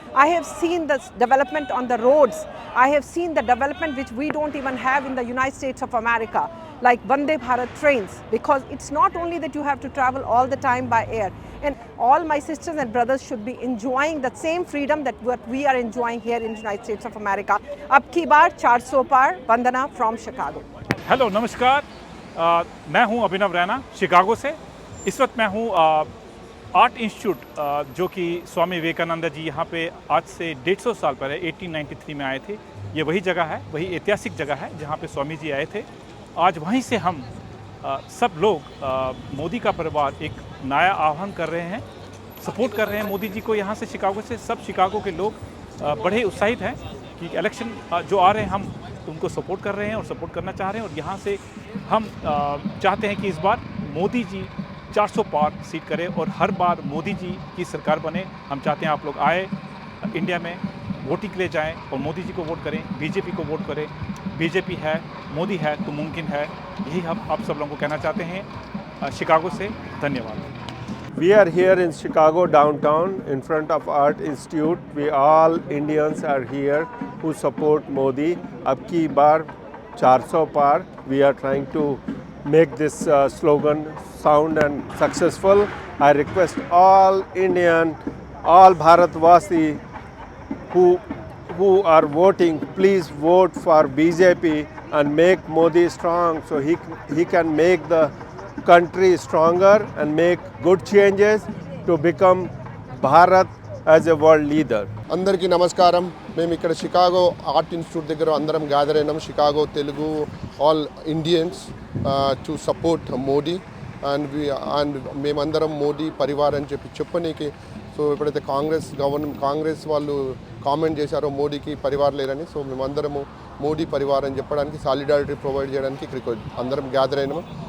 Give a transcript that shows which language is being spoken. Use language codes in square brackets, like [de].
[en] I have seen the development on the roads. I have seen the development which we don't even have in the United States of America, like Vande Bharat trains, because it's not only that you have to travel all the time by air. And all my sisters and brothers should be enjoying the same freedom that what we are enjoying here in the United States of America. [hi] Ab ki baar 400 par, Vandana from Chicago. Hello नमस्कार, मैं हूं अभिनव Raina Chicago से। इस वक्त मैं हूं art institute, जो कि स्वामी विवेकानंद जी यहाँ पे आज से 150 साल पहले 1893 में आए थे। ये वही जगह है, वही ऐतिहासिक जगह है जहाँ पे स्वामी जी आए थे। आज वहीं से हम सब लोग मोदी का परिवार एक नया आह्वान कर रहे हैं, सपोर्ट कर रहे हैं मोदी जी को। यहाँ से शिकागो से सब शिकागो के लोग बड़े उत्साहित हैं कि इलेक्शन जो आ रहे हैं हम उनको सपोर्ट कर रहे हैं और सपोर्ट करना चाह रहे हैं। और यहाँ से हम चाहते हैं कि इस बार मोदी जी 400 पार सीट करें और हर बार मोदी जी की सरकार बने। हम चाहते हैं आप लोग आए इंडिया में, वोटिंग के लिए जाएं और मोदी जी को वोट करें, बीजेपी को वोट करें। बीजेपी है, मोदी है तो मुमकिन है, यही हम आप सब लोगों को कहना चाहते हैं शिकागो से। धन्यवाद। [en] We are here in Chicago downtown in front of Art Institute. We all Indians are here who support Modi. [hi] Ab ki baar 400 par. [en] We are trying to make this slogan sound and successful. I request all Indian, all Bharatvasi who are voting, please vote for BJP and make Modi strong so he can make the country stronger and make good changes to become Bharat as a world leader. [te] అందరికీ నమస్కారం. మేము ఇక్కడ Chicago art institute దగ్గర అందరం gather అయినాం, Chicago Telugu all Indians to support Modi. And మేమందరం మోడీ పరివార్ అని చెప్పనీకి. So ఎప్పుడైతే కాంగ్రెస్ వాళ్ళు కామెంట్ చేశారో మోడీకి పరివార్ లేరని, సో మేమందరము మోడీ పరివార్ అని చెప్పడానికి, సాలిడారిటీ ప్రొవైడ్ చేయడానికి ఇక్కడికి అందరం గ్యాదర్ అయినాము.